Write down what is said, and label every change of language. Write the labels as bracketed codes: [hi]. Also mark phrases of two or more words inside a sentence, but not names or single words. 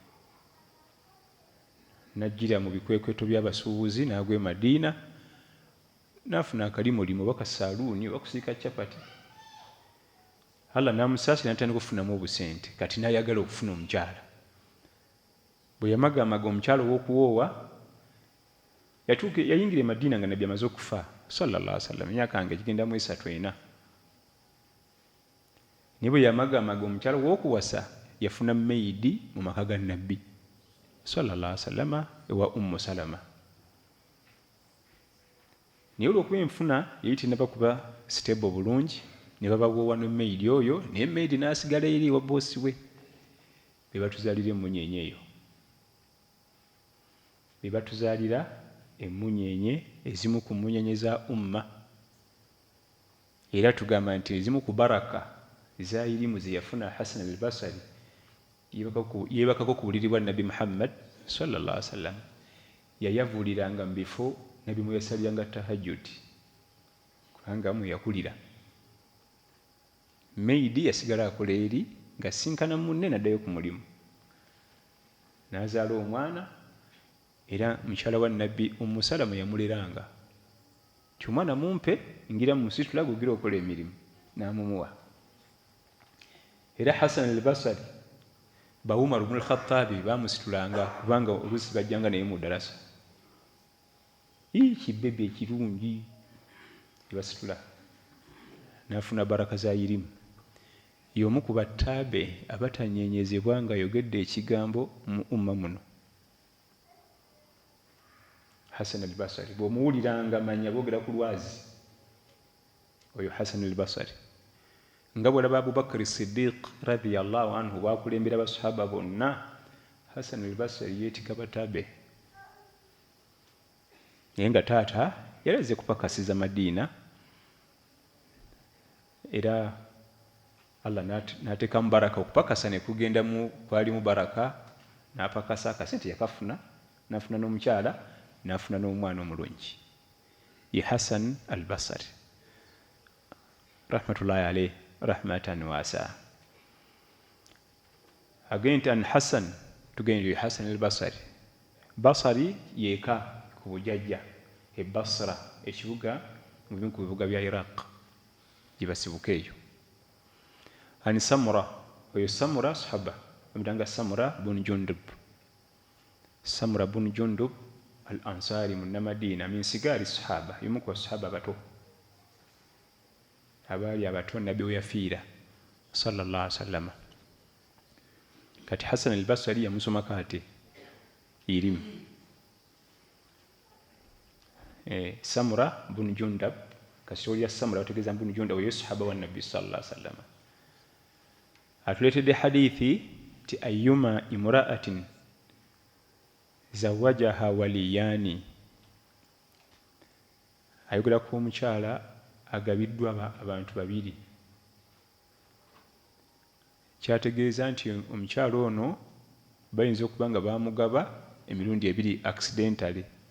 [lg] Najjira mu bikwekweto by'abasuubuzi n'agwa e Madiina n'afuna akalimu limu oba kasaaluuni oba kusiika capati. Allah n'amusaasira n'atandika okufunamu obusente, kati n'ayagala okufuna omukyala. Bwe yamagamaga omukyala ow'okuwoowa yayingira e Madiina nga Nabbi amaze okufa [ar] صلى الله عليه وسلم, [lg] emyaka nga gigenda mu 3-4. Naye bwe yamagamaga omukyala ow'okuwasa yafuna maidi mu maka ga Nabbi [ar] صلى الله عليه وسلم [lg] ewa Ummu Salama. naye olwokuba enfuna yali tenaba kuba stable bulungi ne babawoowa ne maidi oyo naye maidi n'asigala eri wa boosi we be batuzaalira emunyenye eyo be batuzaalira emunyenye ezimu ku munyenye za umma era tugamba nti ezimu ku baraka za irimu ze yafuna Hasan al-Basri yeebakako ku buliri bwa Nabi Muhammad [ar] صلى الله عليه وسلم [lg] yayavuuliranga mu bifo nabi mwe yasaliranga tahajjud kubanga mwe yakulira maidi yasigala akola eri nga sinkana munne naddayo ku mulimu n'azaala omwana era mukyala wa Nabbi Ummu Salama yamuleranga ti omwana mumpe ngira musitula gugira okola emirimu n'amumuwa era Hasan al-Basri ba Umar ibn al-Khattabi bamusitulanga kubanga oluusi bajjanga naye mu ddarasa kibebe ekirungi ebasitula n'afuna baraka za irimu y'omu ku battaabe abatanyenyezebwa nga ayogedde ekigambo mu umma muno Hasan al-Basri bw'omuwuliranga manya boogera ku lwazi oyo Hasan al-Basri nga bw'olaba Abubakar Siddiq [ar] رضي الله عنه [lg] bw'akulembera abasahaba bonna Hasan al-Basri yeetika bataabe naye nga taata yalaze kupakasiza Madiina era Allah n'ateekamu baraka okupakasa ne kugenda kwalimu baraka n'apakasa akasente yakafuna n'afuna n'omukyala n'afuna n'omwana omulungi ye Hasan al-Basri [ar] رحمة الله عليه رحمة واسعة [lg] agente an Hasan tugende Hasan al-Basri Basri yeeka ku bujajja e Basra ekibuga mu bimu ku bibuga bya Iraq gye basibuka eyo ani Samura oyo Samura sahaba omutanga Samura bun Jundub al-Ansari munnamadina [ar] من صغار الصحابة [lg] yumu ku sahaba bato abaali abato nabbi we yafiira [ar] صلى الله عليه وسلم [lg] kati Hasan al-Basri yamusomako ate irimu Samura bun Jundub kasoli ya Samura otegeeza bun Jundub oyo sahaba wa nabbi sallallahu alaihi wasallam atuletedde hadithi ti [ar] أيما امرأة زوجها وليان [lg] ayogera ku omukyala agabiddwa abantu babiri kyategeeza nti omukyala ono bayinza okuba nga bamugaba emirundi ebiri accidentally